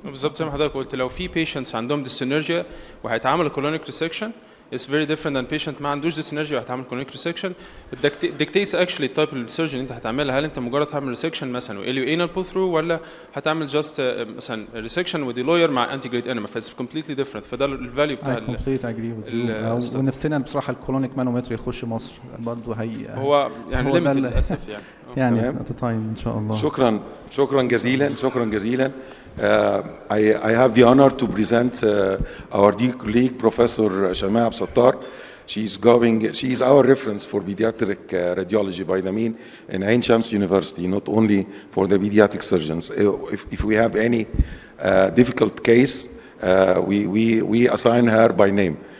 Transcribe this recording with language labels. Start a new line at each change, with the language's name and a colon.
Arabic: بالظبط زي ما حضرتك قلت، لو في patients عندهم dyssynergia وهيتعمل colonic resection
English: it's very different than
Arabic: patient ما عندوش dyssynergia وهتعمل colonic resection.
English: It dictates actually
Arabic: التايب السيرجن اللي انت هتعملها. هل انت مجرد هتعمل resection مثلا واليو anal pull through، ولا هتعمل just مثلا resection وديلوير مع anti grade enema.
English: It's completely different.
Arabic: فده الفاليو بتاع
English: complete agree with you.
Arabic: ونفسنا بصراحه الكولونيك مانومتر يخش مصر برضه هو يعني limited للاسف يعني
English: at the time
Arabic: ان شاء الله. شكرا جزيلا.
English: I have the honor to present our dear colleague Professor Shamea Absattar. She is our reference for pediatric radiology by the mean in Ain Shams University, not only for the pediatric surgeons. If we have any difficult case, we assign her by name.